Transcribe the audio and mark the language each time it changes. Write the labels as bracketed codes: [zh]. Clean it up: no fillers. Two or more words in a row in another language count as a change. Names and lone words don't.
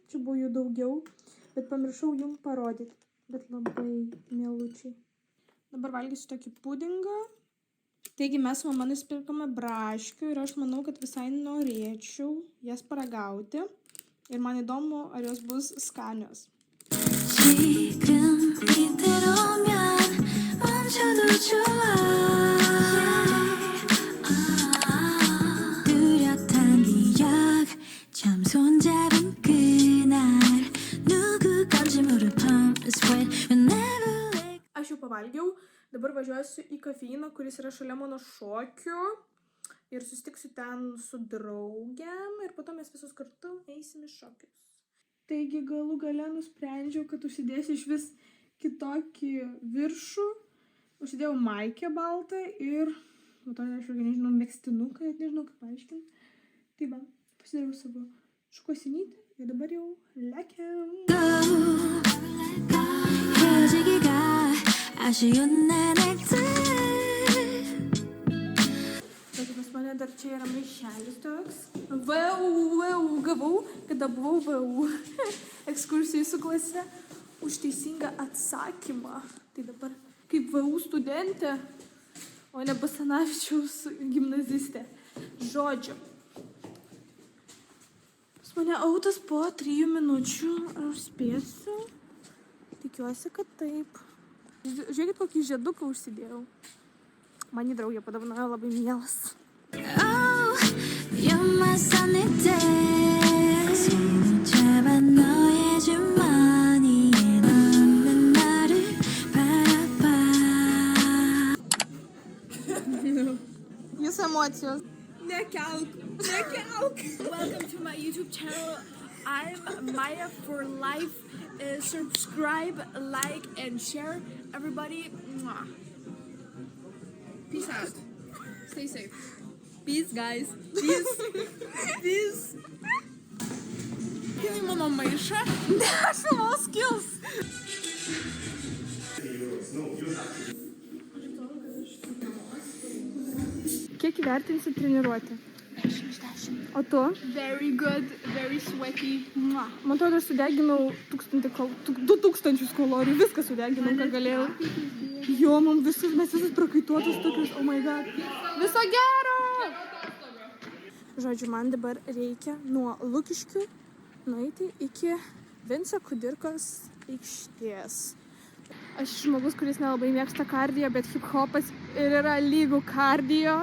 [lt] Čia buvo jų daugiau, bet pamiršau jums parodyti. Bet labai mielučiai. Dabar valgysiu tokį pudingą. Taigi mes su mama nusipirkome braškių ir aš manau, kad visai norėčiau jas paragauti. Ir man įdomu, ar jos bus skanios. [ko] 지금 이대로면 멈춰도 좋아 뚜렷한 기억 처음 손잡은 그날 누구 건지 모를 [en] palm sweat whenever [lt] Aš jau pavalgiau, dabar važiuosiu į kafeiną, kuris yra šalia mano šokių ir susitiksiu ten su draugėm ir po to mes visus kartu eisim į šokius. Taigi galų gale nusprendžiau, kad užsidėsiu iš vis kitokį viršų. Užsidėjau maikę baltą ir po to aš nežinau, megztinuką, nežinau kaip paaiškinti. Tai va, pasidariau savo šukuosinytę ir dabar jau lekiam. [ko] 헤어지기가 아쉬운 내 넥타이 [lt] Bet pas mane dar čia yra maišelis toks. VU gavau, kada buvau VU ekskursijai su klase už teisingą atsakymą. Tai dabar kaip VU studentė, o ne Basanavičiaus gimnazistė. Žodžiu. Pas mane autas po 3 minučių. Ar aš spėsiu? Tikiuosi, kad taip. Žiūrėkit, kokį žieduką užsidėjau. Man į draugę padavanojo labai mielas. [en] Oh, you're my sunny day [ko] 손을 잡아 너의 주머니에 넣는 나를 바라봐 [lt] Jūsų emocijos. Nekelk. [en] Welcome to my YouTube channel. I'm Maya for life. Subscribe, like, and share. Everybody, mwah. Peace out. Stay safe. Peace, guys. Peace. [lt] Кинь мano мaišą. Nešimo skills. Kiek įvertinsi treniruotę? 10 iš 10. O tu? [en] Very good, very sweaty. Mwah. [lt] Man atrodo, aš sudeginau 2000 kalorijų, viską sudeginau, ką galėjau. Jo, mes visus prakaituotus tokius, [en] oh my god. [lt] Viso gero! Žodžiu, man dabar reikia nuo Lukiškių nueiti iki Vinco Kudirkos aikštės. Aš žmogus, kuris nelabai mėgsta kardio, bet hip-hopas ir yra lygų kardio.